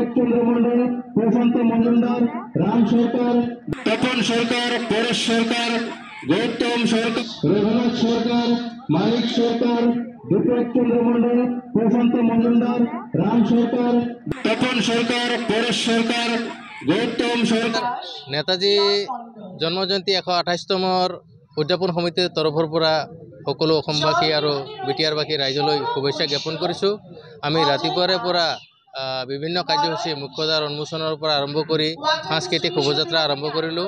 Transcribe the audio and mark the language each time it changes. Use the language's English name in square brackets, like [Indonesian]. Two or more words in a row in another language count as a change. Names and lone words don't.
[Assamese] চন্দ্র মন্ডল, প্রশান্ত মজুমদার, রাম সরকার, তপন সরকার, পরেশ সরকার, গৌতম সরকার, রঘুনাথ সরকার, মানিক সরকার, দীপক চন্দ্র মন্ডল, প্রশান্ত মজুমদার, রাম সরকার, তপন সরকার, পরেশ সরকার, গৌতম সরকার। নেতাজী জন্মজয়ন্তী 128তমৰ উদযাপন সমিতিৰ তৰফৰ পৰা সকলো অসমবাসী আৰু বিটিআৰবাসী ৰাইজলৈ শুভেচ্ছা জ্ঞাপন কৰিছোঁ। আমি ৰাতিপুৱাৰে পৰা বিভিন্ন কাৰ্যসূচী মুখ্যদ্বাৰ উন্মোচনৰ পৰা আৰম্ভ কৰি সাংস্কৃতিক শোভাযাত্ৰা আৰম্ভ কৰিলোঁ।